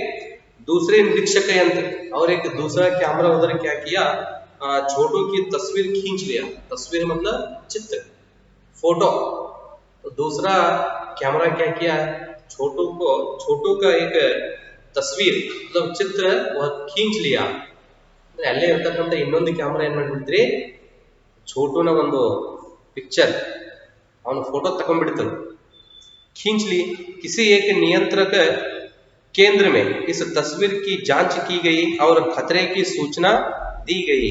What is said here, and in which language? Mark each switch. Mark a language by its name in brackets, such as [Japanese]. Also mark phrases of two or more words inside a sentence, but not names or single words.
[Hindi] दूसरे निरीक्षक यंत्र और एक दूसरा कैमरा उधर क्या किया, छोटू की तस्वीर खींच लिया. तस्वीर मतलब चित्र, फोटो. तो दूसरा कैमरा क्या किया, छोटू का एक तस्वीर मतलब चित्र वह खींच लिया. [Kannada] ಅಲ್ಲೇ ಇರ್ತಕ್ಕಂಥ ಇನ್ನೊಂದು ಕ್ಯಾಮ್ರಾ ಏನ್ ಮಾಡ್ಬಿಡ್ತೀರಿ, छोटूನ ಒಂದು ಪಿಕ್ಚರ್ ಅವನು ಫೋಟೋ ತಗೊಂಡ್ಬಿಡ್ತಾರೆ. [Hindi] खींच ली. किसी एक नियंत्रक केंद्र में इस तस्वीर की जांच की गई और खतरे की सूचना दी गई.